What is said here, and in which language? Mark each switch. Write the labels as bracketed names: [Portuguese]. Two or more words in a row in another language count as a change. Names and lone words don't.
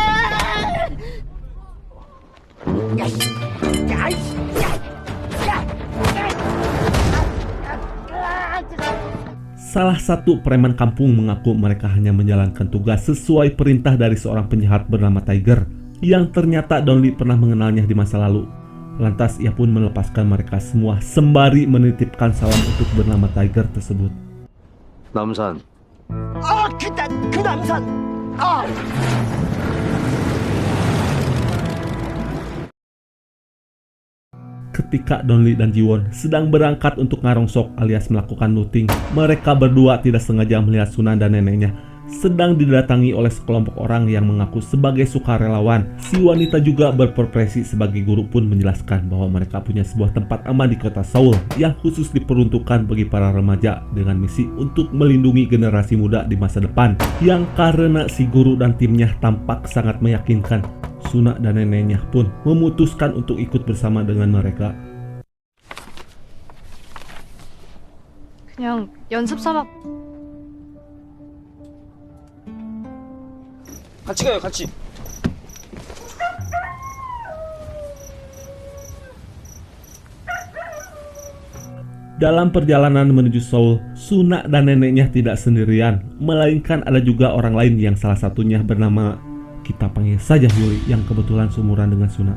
[Indonesian] Salah satu preman kampung mengaku mereka hanya menjalankan tugas sesuai perintah dari seorang penjahat bernama Tiger, yang ternyata Don Lee pernah mengenalnya di masa lalu. Lantas ia pun melepaskan mereka semua sembari menitipkan salam untuk bernama Tiger tersebut. [Korean] 남산. 그 남산. [Indonesian] Ketika Don Lee dan Jiwon sedang berangkat untuk ngarongsok alias melakukan looting, mereka berdua tidak sengaja melihat Sunan dan neneknya sedang didatangi oleh sekelompok orang yang mengaku sebagai sukarelawan. Si wanita juga berprofesi sebagai guru pun menjelaskan bahwa mereka punya sebuah tempat aman di kota Seoul yang khusus diperuntukkan bagi para remaja dengan misi untuk melindungi generasi muda di masa depan. Yang karena si guru dan timnya tampak sangat meyakinkan, Suna dan neneknya pun memutuskan untuk ikut bersama dengan mereka. [Korean] 그냥 연습 삼아. 같이 가요, 같이. [Indonesian] Dalam perjalanan menuju Seoul, Suna dan neneknya tidak sendirian, melainkan ada juga orang lain yang salah satunya bernama, kita panggil saja Yuli, yang kebetulan seumuran dengan Suna.